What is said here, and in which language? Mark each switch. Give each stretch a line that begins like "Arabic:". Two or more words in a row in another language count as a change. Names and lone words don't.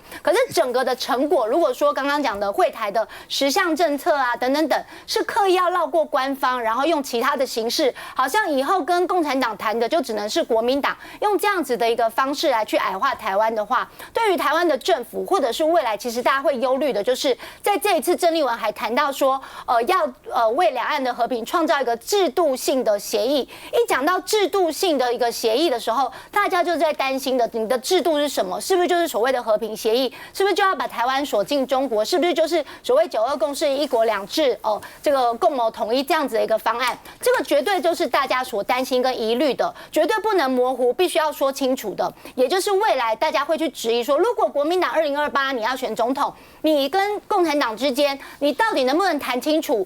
Chinese: 可是整個的成果，如果說剛剛講的惠台的10項政策啊等等等，是刻意要繞過官方，然後用其他的形式，好像以後跟共產黨談的就只能是國民黨，用這樣子的一個方式來去矮化台灣的話，對於台灣的政府或者是未來，其實大家會憂慮的就是在這一次鄭麗文還談到說，要為兩岸的和平創造一個制度性的協議。一講到制度性的一個協議的時候，大家就在擔心的，你的制度是什麼？是不是就是所謂的和平協議？是不是就要把台灣鎖進中國？是不是就是所謂9·2共識、1國2制這個共謀統一這樣子的一個方案？這個絕對就是大家所擔心跟疑慮的，絕對不能模糊，必須要說清楚的。也就是未來大家會去質疑說，如果國民黨2028你要選總統，你跟共產黨之間，你到底能不能談清楚？